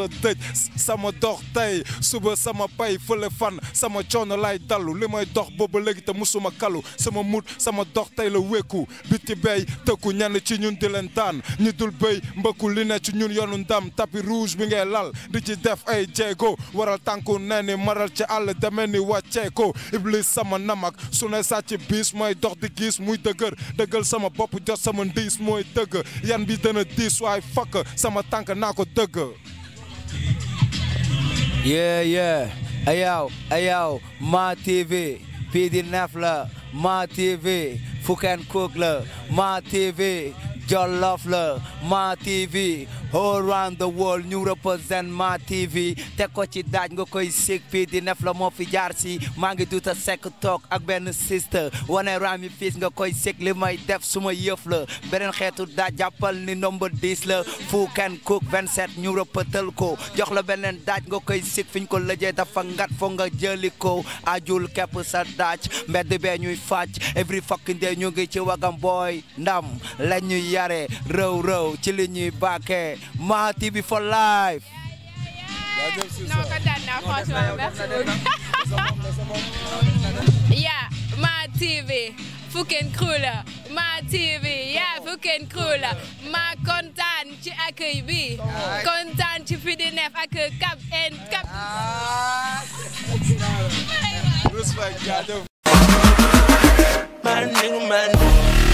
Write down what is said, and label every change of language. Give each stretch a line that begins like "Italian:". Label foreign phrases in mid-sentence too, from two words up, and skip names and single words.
Wolof: dëj sama dox tey suba sama pay fële fan sama coono lay dallu li may dox booba léegi te musuma kalu sama mut sama dox tey la wékku biti béy tëkku ñenn ci ñun di leen daan ñi dul béy mbëkku li ne ci ñun yoonu ndam tapis rouge bi ngay lal di ci def ay jéego waral tànku nee ni maral ci àll demee ni wàccee ko iblis sama namak su ne sàcc bis mooy dox di gis muy dëggal sama bopp jot sama ndiis mooy dëgg yan bi dana diis waaye fakk sama tànk naa ko dëgg. Yeah ayow Mo TV Pidinef la Mo TV Fuk & Cool la Mo TV Jollof la Mo TV
English: all around the world
Wolof: ñu represent Mo TV te ko ci daaj nga koy sig Pidinef la moo fi jaar si maa ngi duta sekk toog ak benn sister wane rami fiis nga koy sig li may def suma yëf la beneen xeetu daaj jàppal ni number 10 la Fuk & Cool 27 ñu repetal ko jox la beneen daaj nga koy sig fiñ ko lëjee dafa ngat fo nga jëli ko ajul kepp sa daaj mbedd bee ñuy fàcc
English: every fucking day
Wolof: ñu ngi ci wagam boy ndam la ñuy yare rëw ci li ñuy bàkkee Mo TV
English: for life.
Wolof: Non, kontaan naa franchement
French: merci beaucoup.
Wolof: Yeah, Mo TV Fuk & Cool Mo TV yeah Fuk & Cool ma kontaan ci accueil bi kontaan ci Pidinef ak Cap Respect jaajëf. Man